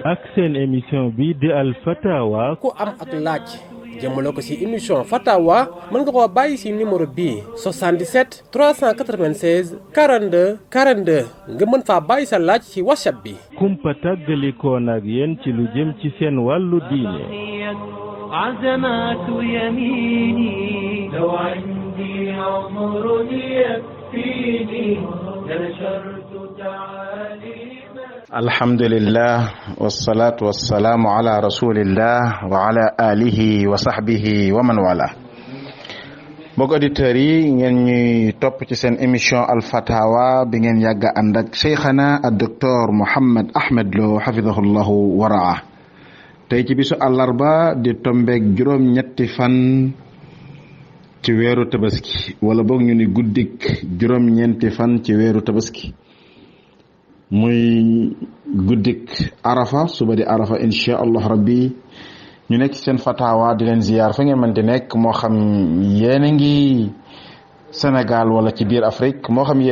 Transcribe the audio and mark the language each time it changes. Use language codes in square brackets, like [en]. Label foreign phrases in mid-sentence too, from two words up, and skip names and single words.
[wo] ak seen émission bi di al fatawa ku am ak laaj jëmale ko ci émission fatawa mën nga koo bàyyi ci numéro bii 77 396 42 42 nga mën faa bàyyi sa laaj ci WhatsApp bi. kumpa tàggalikoon ak yéen ci lu jëm ci seen wàllu diine. [ar] عزمات يميني لو عندي عمر يكفيني لنشرت تعاليم. الحمد لله والصلاة والسلام على رسول الله وعلى آله وصحبه ومن والاه. [wo] mbokk auditeurs yi ngeen ñuy topp ci seen émission al fatawa bi ngeen yàgg ànd ak cheikhana ak docteur Mouhammad Ahmad Lo hafidahullahu waraa. tey ci bisu àllarba di tombeeg juróom-ñetti fan ci weeru tabaski wala boog ñu ni guddik juróom-ñeenti fan ci weeru tabaski muy guddik arafa suba di arafa [ar] إن شاء الله ربي [wo] ñu nekk ci seen fatawa di leen ziyaar fa ngeen mën di nekk moo xam yéen a ngi Sénégal wala ci biir Afrique moo xam